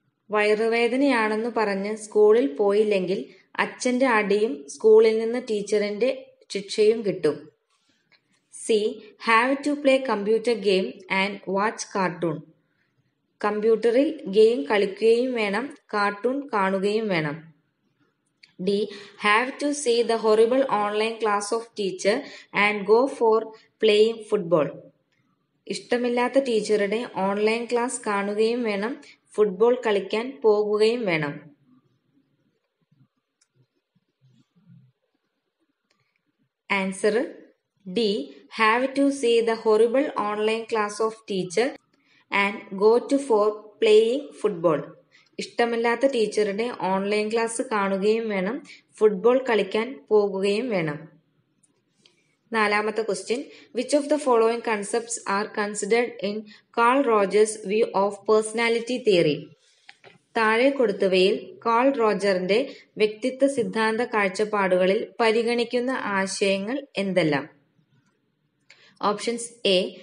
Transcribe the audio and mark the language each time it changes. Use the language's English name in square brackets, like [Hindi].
[Malayalam] വയറുവേദനയാണെന്ന് പറഞ്ഞ് സ്കൂളിൽ പോയില്ലെങ്കിൽ അച്ഛന്റെ അടിയും സ്കൂളിൽ നിന്ന് ടീച്ചറിന്റെ ശിക്ഷയും കിട്ടും. C. [English] have to play computer game and watch cartoon, [Malayalam] കമ്പ്യൂട്ടറിൽ ഗെയിം കളിക്കുകയും വേണം, കാർട്ടൂൺ കാണുകയും വേണം. [English] D. Have to see the horrible online class of teacher and go for playing football, [Malayalam] ഇഷ്ടമില്ലാത്ത ടീച്ചറുടെ ഓൺലൈൻ ക്ലാസ് കാണുകയും വേണം, ഫുട്ബോൾ കളിക്കാൻ പോകുകയും വേണം. [English] Answer D. Have to see the horrible online class of teacher and go to for playing football, [Malayalam] ഇഷ്ടമില്ലാത്ത ടീച്ചറുടെ online class കാണുകയും വേണം, ഫുട്ബോൾ കളിക്കാൻ പോകുകയും വേണം. നാലാമത്തെ question: [English] Which of the following concepts are considered in Carl Rogers view of personality theory? [Malayalam] താഴെ കൊടുത്തവയിൽ call റോജറിന്റെ വ്യക്തിത്വ സിദ്ധാന്ത കാഴ്ചപ്പാടുകളിൽ പരിഗണിക്കുന്ന ആശയങ്ങൾ എന്തെല്ലാം? Options: A.